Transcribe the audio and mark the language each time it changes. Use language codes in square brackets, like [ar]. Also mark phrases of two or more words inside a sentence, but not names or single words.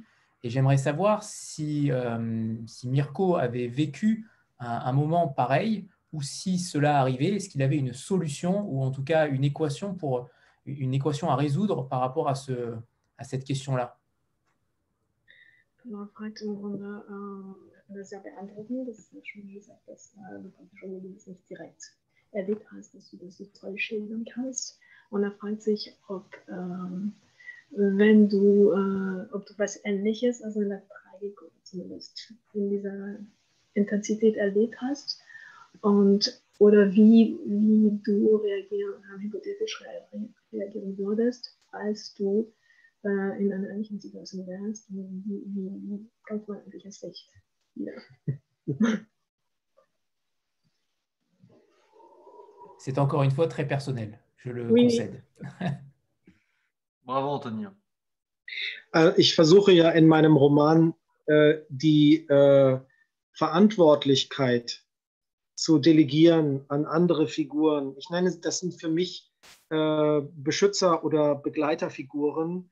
[fr] Et j'aimerais savoir si Mirko avait vécu un moment pareil, ou si cela arrivait, est-ce qu'il avait une solution, ou en tout cas une équation à résoudre par rapport à cette question-là? [de] Man fragt im Grunde, das ist ja beeindruckend, das ist ja schon gesagt, dass du praktisch das nicht direkt erlebt hast, dass du das so toll schildern kannst. Und er fragt sich, ob ob du was Ähnliches, also in der Tragik oder zumindest in dieser Intensität erlebt hast oder wie du hypothetisch reagieren würdest, als du in einer ähnlichen Situation wärst. Wie kommt man eigentlich ins Licht? Ja. [fr] C'est encore une fois très personnel, je le Oui. concède. Bravo, Anthony. [de] Ich versuche ja in meinem Roman die Verantwortlichkeit zu delegieren an andere Figuren. Ich nenne, das sind für mich Beschützer- oder Begleiterfiguren.